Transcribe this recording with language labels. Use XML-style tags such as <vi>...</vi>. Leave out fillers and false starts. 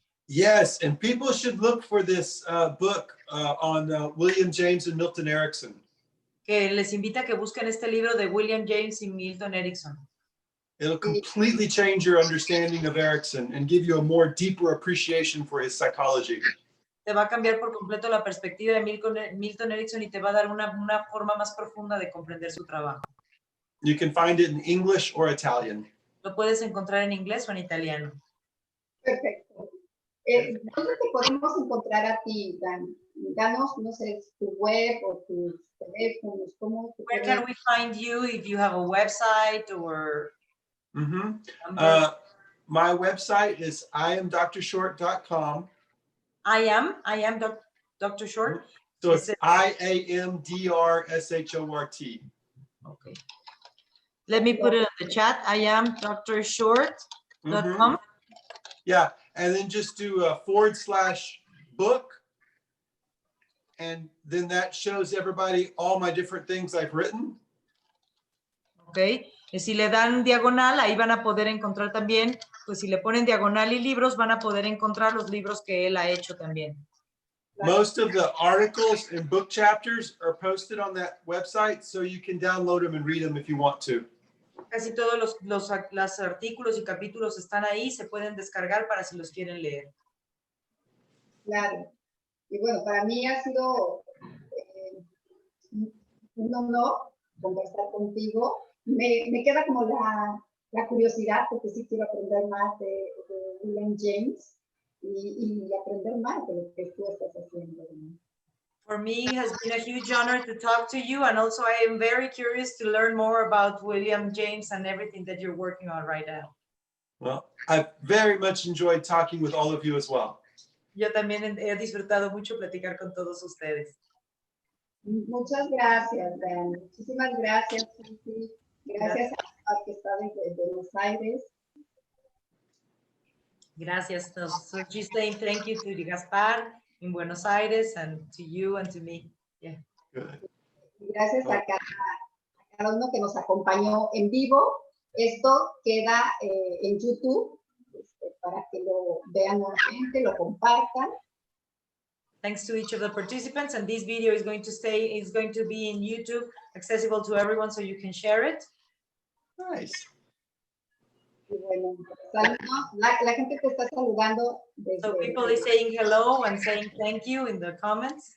<en>Yes, and people should look for this book on William James and Milton Erickson.</en> <es>Que les invita a que busquen este libro de William James y Milton Erickson.</es> <en>It'll completely change your understanding of Erickson and give you a more deeper appreciation for his psychology.</en> <es>Te va a cambiar por completo la perspectiva de Milton Erickson y te va a dar una forma más profunda de comprender su trabajo.</es> <en>You can find it in English or Italian.</en> <es>Lo puedes encontrar en inglés o en italiano. Perfecto. ¿Dónde te podemos encontrar a ti, Dan? Danos, no sé, tu web o tus teléfonos. ¿Cómo te</es> <en>Where can we find you, if you have a website or? My website is iamdrshort.com. I am Dr. Short. So it's IAMDRSHORT. Okay. Let me put it in the chat. I am drshort.com. Yeah, and then just do a /book. And then that shows everybody all my different things I've written. Okay.</en> <es>Y si le dan diagonal, ahí van a poder encontrar también, pues si le ponen diagonal y libros, van a poder encontrar los libros que él ha hecho también.</es> <en>Most of the articles and book chapters are posted on that website, so you can download them and read them if you want to.</en> <es>Casi todos los artículos y capítulos están ahí, se pueden descargar para si los quieren leer. Claro. Y bueno, para mí ha sido un honor conversar contigo. Me queda como la curiosidad, porque sí quiero aprender más de William James y aprender más de lo que tú estás haciendo.</es> <en>For me, it has been a huge honor to talk to you, and also I am very curious to learn more about William James and everything that you're working on right now. Well, I've very much enjoyed talking with all of you as well.</en> <es>Yo también he disfrutado mucho platicar con todos ustedes. Muchas gracias, Dan. Muchísimas gracias, Susi. Gracias a que está de Buenos Aires. Gracias.</es> <en>So she's saying thank you to Gaspar in Buenos Aires and to you and to me. Yeah. Good.</en> <es>Gracias a cada uno que nos acompañó en vivo. Esto queda en YouTube para que lo vean nuevamente, lo compartan.</es> <en>Thanks to each of the participants, and this video is going to be in YouTube, accessible to everyone, so you can share it. Nice.</en> <es>Y bueno, saludos. La gente te está saludando.</es> <en>So people are saying hello and saying thank you in the comments.</en>